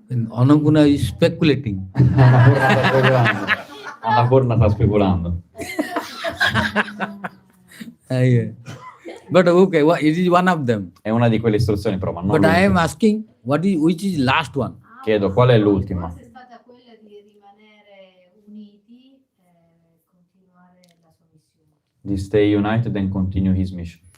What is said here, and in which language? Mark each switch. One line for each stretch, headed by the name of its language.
English: Anupurna is speculating.
Italian: Annapurna sta speculando.
English: Yeah. But okay, it is one of them.
Italian: È una di quelle istruzioni, però, ma non
English: But I am
Italian: l'ultima.
English: asking, which is last one?
Italian: Chiedo, qual è l'ultima? Forse è stata quella di rimanere uniti e continuare la sua missione.
English: Di stay united and continue his mission.